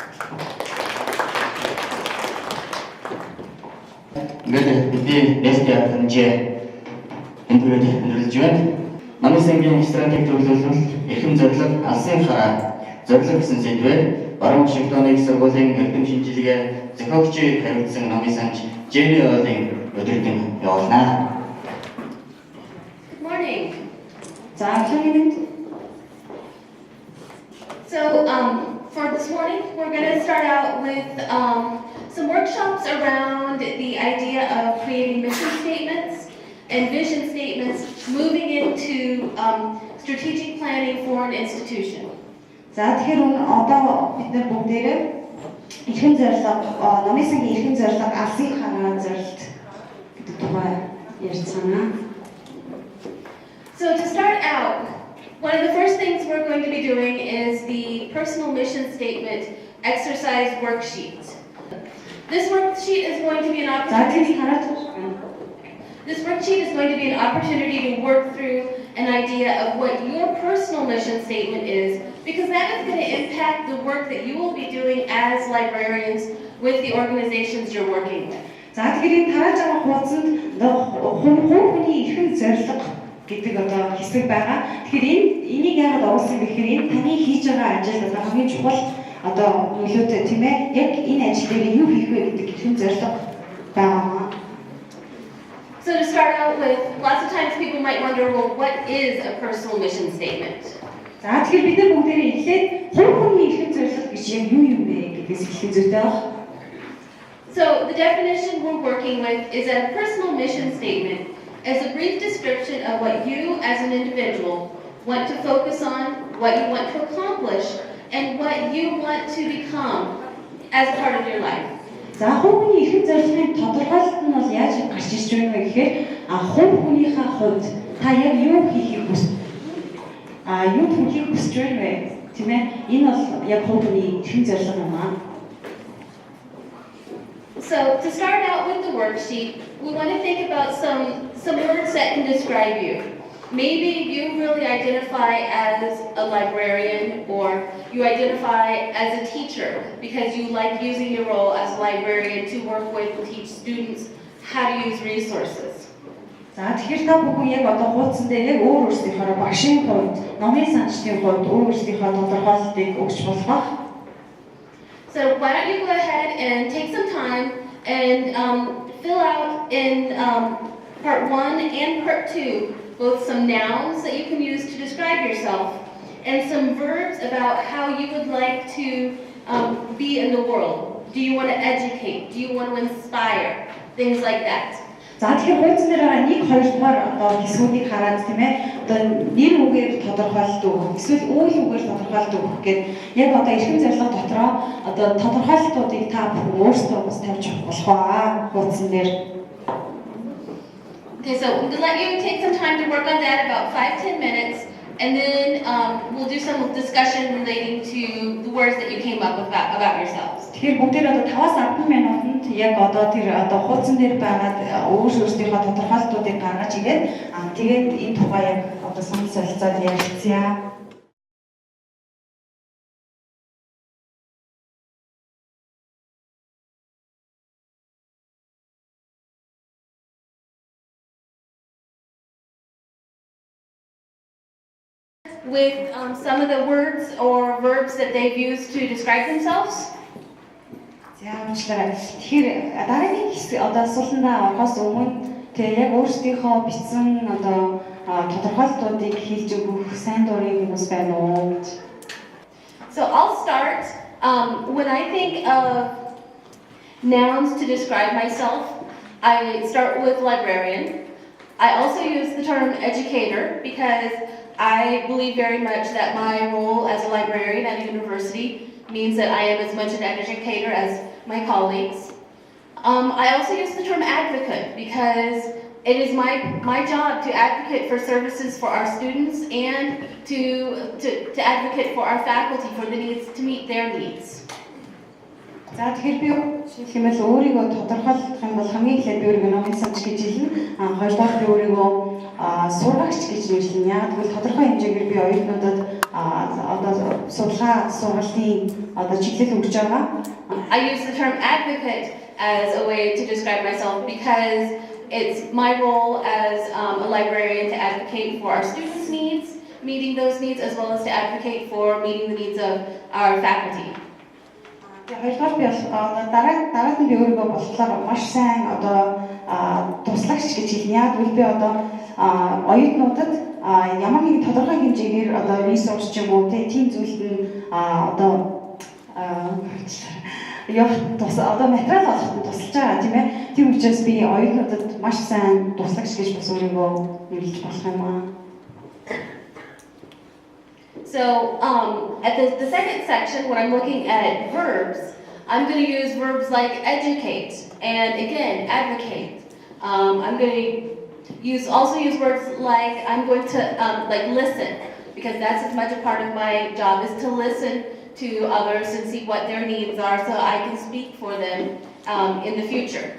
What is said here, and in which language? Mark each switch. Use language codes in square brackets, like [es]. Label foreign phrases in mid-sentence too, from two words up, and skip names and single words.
[mn] Ингээд бидний нэст хэмжээ өндөрлөж байна. Номын сангийн стратеги төлөвлөлт, эрхэм зорилго, алсын хараа, зорилго гэсэн сэдвээр Баруун Вашингтоны сургуулийн эрдэм шинжилгээ зохиогчийг хариуцсан номын санч Jenny Oling өдрөдөн явуулнаа. [en] Good morning. [mn] За хэлмэнд. [en] So for this morning, we're going to start out with some workshops around the idea of creating mission statements and vision statements, moving into strategic planning for an institution. [mn] За тэгэхээр одоо бид нар бүгдээрээ эрхэм зорилго, номын сангийн эрхэм зорилго, алсын хараа зорилт гэдэг тухай ярьцгаана. [en] So to start out, one of the first things we're going to be doing is the personal mission statement exercise worksheet. This worksheet is going to be an opportunity. This worksheet is going to be an opportunity to work through an idea of what your personal mission statement is, because that is going to impact the work that you will be doing as librarians with the organizations you're working with. [mn] За тэгэхээр энэ тарааж байгаа хуудсанд хүний эрхэм зорилго гэдэг одоо хэсэг байгаа. Тэгэхээр энийг яагаад оруулсан бэ гэхээр энэ таны хийж байгаа ажил одоо хамгийн чухал одоо нөлөөтэй тийм ээ. Яг энэ ажил дээр юу хийх вэ гэдэг эрхэм зорилго байгаа. [en] So to start out with, lots of times people might wonder, well, what is a personal mission statement? [mn] За тэгэхээр бид нар бүгдээрээ эхлээд хүний эрхэм зорилго гэж яг юу юм бэ гэдгээс эхлэх зүйтэй байна. [en] So the definition we're working with is that a personal mission statement is a brief description of what you as an individual want to focus on, what you want to accomplish, and what you want to become as part of your life. [mn] За хүний эрхэм зорилгын тодорхойлолт нь бол яаж гарч ирж байна вэ гэхээр хүнийхээ хувьд та яг юу хийхийг хүсэж юу хийхийг хүсэж байна вэ? Тийм ээ? Энэ бол яг хүний эрхэм зорилго юм аа. [en] So to start out with the worksheet, we want to think about some words that can describe you. Maybe you really identify as a librarian, or you identify as a teacher because you like using your role as a librarian to work with and teach students how to use resources. [mn] За тэгэхээр та бүхэн яг одоо хуудсан дээр яг өөр өөрсдийнхөө багшийн хувьд, номын санчдын хувьд өөрсдийнхөө тодорхойлолтыг өгч болох. [en] So why don't you go ahead and take some time and fill out in part 1 and part 2 both some nouns that you can use to describe yourself and some verbs about how you would like to be in the world. Do you want to educate? Do you want to inspire? Things like that. [mn] За тэгэхээр хуудсан дээр байгаа 1, 2 дугаар одоо хэсгүүдийг хараад тийм ээ одоо нэр үгээр тодорхойлолт өгөх эсвэл үйл үгээр тодорхойлолт өгөх гэдэг яг одоо эрхэм зорилго дотроо одоо тодорхойлолтуудыг та бүхэн өөрсдөө бас тавьж болох аа хуудсан дээр. [en] Okay, so we'll let you take some time to work on that, about 5-10 minutes, and then we'll do some discussion relating to the words that you came up with about yourselves. [mn] Тэгэхээр бүгдээр одоо 5-10 минутанд яг одоо тэр одоо хуудсан дээр байгаа өөрсдийнхөө тодорхойлолтуудыг гаргаж ирээд тэгээд энэ тухай яг одоо санал солилцоод ярилцъя. [en] With some of the words or verbs that they've used to describe themselves. [mn] Тэгэхээр дараагийн хэсэг одоо асуултандаа орохоос өмнө тэгээ яг өөрсдийнхөө бичсэн одоо тодорхойлолтуудыг хэлж өгөх сайн дурын хүмүүс байна уу? [en] So I'll start. When I think of nouns to describe myself, I start with librarian. I also use the term educator because I believe very much that my role as a librarian at a university means that I am as much an educator as my colleagues. I also use the term advocate because it is my job to advocate for services for our students and to advocate for our faculty for the needs to meet their needs. [mn] За тэгэхээр би хэмээл өөрийгөө тодорхойлох юм бол хамгийн эхлээд би өөрийгөө номын санч гэж хэлнэ. Хоёрдугаар би өөрийгөө сургагч гэж нэрлэнэ. Яг тэгвэл тодорхой хэмжээгээр би оюутнуудад одоо судалгаа сургалтын одоо чиглэл өгч байгаа. [en] I use the term advocate as a way to describe myself because it's my role as a librarian to advocate for our students' needs, meeting those needs, as well as to advocate for meeting the needs of our faculty. [mn] Хоёрдугаар би дараад нь би өөрийгөө болохоор маш сайн одоо туслагч гэж хэлнэ. Яг үл би одоо оюутнуудад ямар нэгэн тодорхой хэмжээгээр одоо ресурс ч юм уу тийм зүйлд нь одоо одоо материал олоход тусалж байгаа тийм ээ. Тийм учраас би оюутнуудад маш сайн туслагч гэж бас өөрийгөө нэрлэж болох юм аа. [en] So at the second section, when I'm looking at verbs, I'm going to use verbs like educate and again advocate. I'm going to also use words like I'm going to like listen because that's as much a part of my job is to listen to others and see what their needs are so I can speak for them in the future.